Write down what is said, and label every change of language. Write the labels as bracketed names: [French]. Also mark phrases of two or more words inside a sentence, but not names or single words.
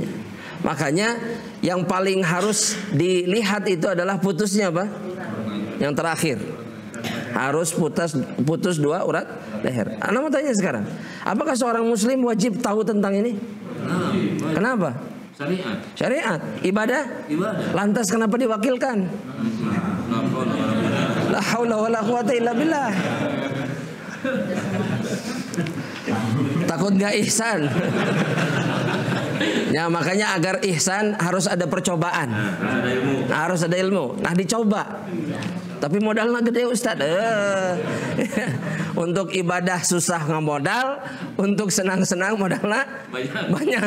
[Indonesian] Makanya yang paling harus dilihat itu adalah putusnya apa? Yang terakhir. Harus putus 2 urat leher. Anda mau tanya sekarang, apakah seorang muslim wajib tahu tentang ini? Kenapa? Syariat. Ibadah. Lantas kenapa diwakilkan? [Arabic] لا حول ولا قوة إلا بالله. [Indonesian] Takut gak ihsan. Ya, makanya agar ihsan harus ada percobaan. Harus ada ilmu. Nah, dicoba. Tapi modalnya gede Ustaz. Untuk ibadah susah ngamodal, untuk senang-senang modalnya banyak.